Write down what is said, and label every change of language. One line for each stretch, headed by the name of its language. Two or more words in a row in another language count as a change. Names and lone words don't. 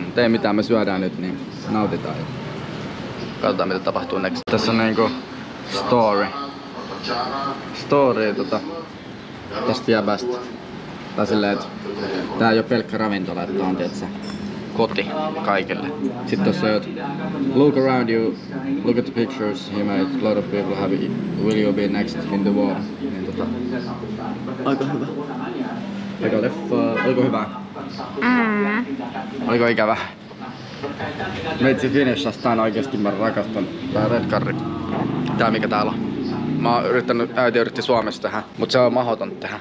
Finnish: Ei mitään, me syödään nyt, niin nautitaan. Katsotaan mitä tapahtuu next. Tässä on niinku story tästä jäbästä. Tai silleen, että tää ei oo pelkkä ravintola, että on tietysti koti kaikille. Sitten tossa on
English: look around you, look at the pictures you made, a lot of people have it. Will you be next in the war?
Finnish: Niin aika hyvä. Aika leffa. Oliko hyvä? Oliko ikävä? Meitsi finishas tän oikeesti, mä rakastan. Tää
English: red curry.
Finnish: Tää mikä täällä on. Mä oon yrittänyt, äiti yritti Suomessa tehdä, mut se on mahdoton tehdä.